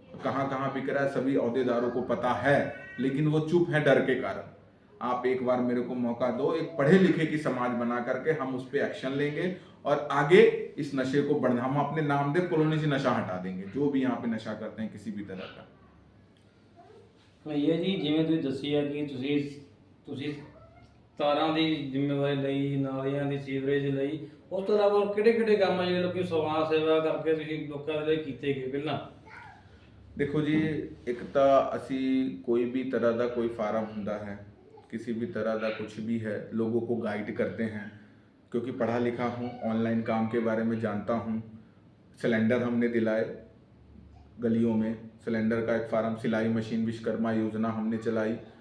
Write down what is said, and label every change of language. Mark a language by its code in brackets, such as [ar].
[hi] कहाँ कहाँ बिक रहा है सभी ओहदेदारों को पता है, लेकिन वो चुप है डर के कारण। आप एक बार मेरे को मौका दो, एक पढ़े लिखे की समाज बना करके हम उस पर एक्शन लेंगे और आगे इस नशे को बढ़ना, हम अपने नामदेव कॉलोनी से नशा हटा देंगे, जो भी यहाँ पे नशा करते हैं किसी भी तरह का। [pa] ਭਈਆ ਜੀ, ਜਿਵੇਂ ਤੁਸੀਂ ਦੱਸੀ ਹੈ ਕਿ ਤੁਸੀਂ ਤਾਰਾਂ ਦੀ ਜ਼ਿੰਮੇਵਾਰੀ ਲਈ, ਨਾਲੀਆਂ ਦੀ, ਸੀਵਰੇਜ ਲਈ, ਉਸ ਤੋਂ ਇਲਾਵਾ ਕਿਹੜੇ ਕਿਹੜੇ ਕੰਮ ਆ ਜਿਹੜੇ ਲੋਕੀ ਸਮਾਜ ਸੇਵਾ ਕਰਕੇ ਤੁਸੀਂ ਲੋਕਾਂ ਦੇ ਲਈ ਕੀਤੇ ਗਏ ਪਹਿਲਾਂ? [hi] देखो जी, एक तो असी कोई भी तरह का कोई फार्म हुंदा है, किसी भी तरह का कुछ भी है, लोगों को गाइड करते हैं, क्योंकि पढ़ा लिखा हूँ, ऑनलाइन काम के बारे में जानता हूँ। सिलेंडर हमने दिलाए गलियों में, सिलेंडर का एक फार्म, सिलाई मशीन विश्वकर्मा योजना हमने चलाई।